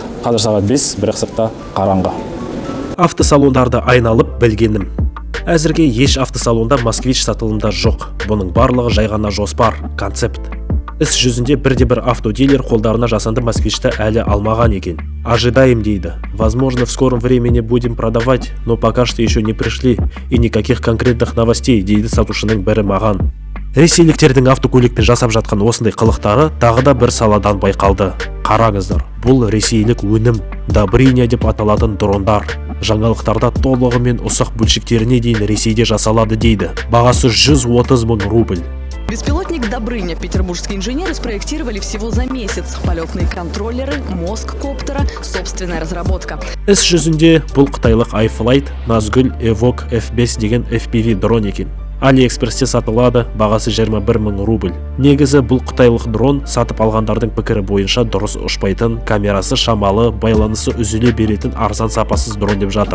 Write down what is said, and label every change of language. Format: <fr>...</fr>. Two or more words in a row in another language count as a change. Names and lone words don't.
<kk>Қазір сағат 5, бірақ сыртта қараңғы. Автосалондарды айналып білгенім. Әзірге еш автосалонда Москвич сатылымда жоқ. Бұның барлығы жай ғана жоспар, концепт. Іс жүзінде бірде-бір автодилер қолдарына жасанды Москвичті әлі алмаған екен. Ожидаем дейді.</kk> <ru>Возможно, в скором времени будем продавать, но пока что еще не пришли и никаких конкретных новостей,</ru> <kk>дейді сатушының бірі маған. Ресейліктердің автокөлікпен жасап жатқан осындай қылықтары тағы да бір саладан байқалды. Қараңыздар, бұл ресейлік өнім, Добриня деп аталатын дрондар. Жаңалықтарда толығымен ұсақ бөлшектеріне дейін Ресейде жасалады дейді. Бағасы 130 мың рубль.</kk> <ru>Беспилотник «Добрыня» петербургские инженеры спроектировали всего за месяц. Полетные контроллеры, мозг коптера, собственная разработка.</ru> <kk>Іс жүзінде бұл қытайлық iFlight Nazgul Evoque F5 деген FPV дрон екен. Алиэкспресте сатылады, бағасы 21 мың рубль. Негізі бұл қытайлық дрон сатып алғандардың пікірі бойынша дұрыс ұшпайтын, камерасы шамалы, байланысы үзіле беретін арзан сапасыз дрон деп жатыр.</kk>